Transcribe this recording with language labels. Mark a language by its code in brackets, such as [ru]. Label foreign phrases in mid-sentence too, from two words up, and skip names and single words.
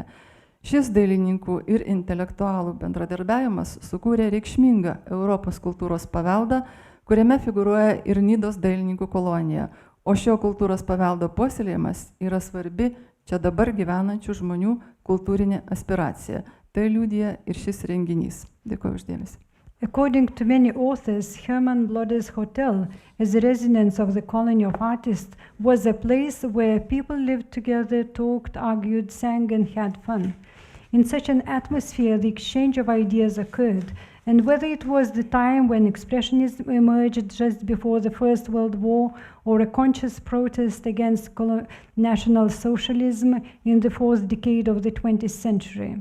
[lt] Šis dailininkų ir intelektualų bendradarbiavimas sukūrė reikšmingą Europos kultūros paveldą, kuriame figūruoja ir Nidos dailininkų kolonija, o šio kultūros paveldo puoselėjimas yra svarbi čia dabar gyvenančių žmonių kultūrinė aspiracija. Tai liudija ir šis renginys. Dėkuoju uždėmesi. [en] According to many authors, Herman Blodės Hotel, as a residence of the colony of artists, was a place where people lived together, talked, argued, sang, and had fun. In such an atmosphere, the exchange of ideas occurred, and whether it was the time when expressionism emerged just before the First World War, or a conscious protest against National Socialism in the fourth decade of the 20th century.